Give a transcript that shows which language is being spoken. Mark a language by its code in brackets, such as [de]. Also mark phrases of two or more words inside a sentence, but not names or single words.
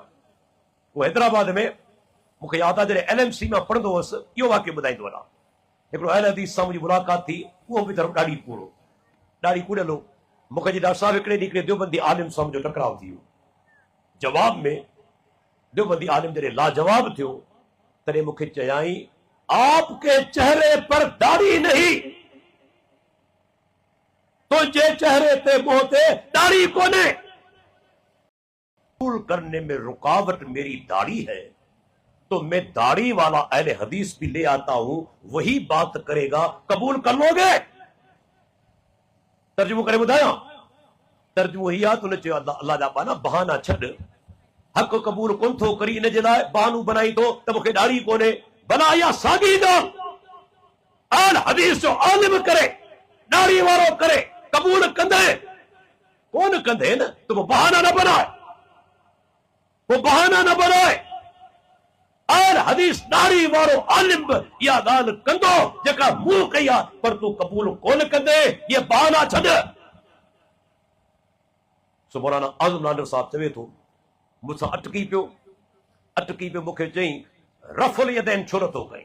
[sd] उहो हैदराबाद में मूंखे यादि आहे जॾहिं LMC में पढ़ंदो हुअसि, इहो वाक़ियो ॿुधाईंदो वञा। हिकिड़ो अहल हदीस सां मुंहिंजी मुलाक़ात थी, उहो बि तरफ़ ॾाढी कूड़ो, ॾाढी कूड़ियल हो। मूंखे जी डॉक्टर साहब हिकिड़े देवबंदी आलिम सां मुंहिंजो टकराव थी वियो। जवाब में देवबंदी आलिम जॾहिं लाजवाब थियो, तॾहिं मूंखे चयाई, [ur] آپ کے چہرے پر داڑھی نہیں, [sd] तुझे चेहरे ते मुंह ते दाढ़ी कोने। [ur] قبول کرنے میں رکاوٹ میری داڑھی ہے، تو میں داڑھی والا اہلِ حدیث بھی لے آتا ہوں، وہی بات کرے گا، قبول کر لو گے? [sd] तर्जुमो करे ॿुधायां, तर्जुमो ही आहे त हुन चयो, अल्लाह जा पाना बहाना छॾ, हक़ क़बूल कोन थो करी, इन जे लाइ बहानो बनाई थो त मूंखे दाढ़ी कोन्हे। भला इहा साॻी ॻाल्हि अहल हदीस जो आलिम करे, दाढ़ी वारो करे, कबूल कंदे कोन कंदे न, त [ur] وہ بہانہ نہ بنائے، وہ بہانہ نہ بنائے. [sd] अहल हदीस दाढ़ी वारो आलिम बि इहा ॻाल्हि कंदो जेका मूं कई आहे, पर तूं कबूल कोन कंदे, इहे बहाना छॾ। सो मौलाना आज़म लांडर साहब चवे थो, मूंसां अटकी पियो, मूंखे चई, रफ़ुल यदैन छो नथो कई?